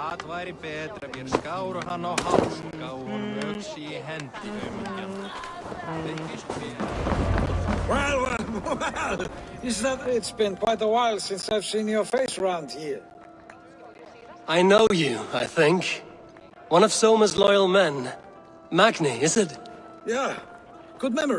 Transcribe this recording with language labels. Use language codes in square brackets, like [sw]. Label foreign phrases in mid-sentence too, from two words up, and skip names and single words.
[is] væri betra mér skáru hann á hálská honum öxi í hendi aumingjan. [en] Well, is that it's been quite a while since I've seen your face around here. I know you, I think. One of Soma's loyal men. Magni, is it? Yeah, good memory.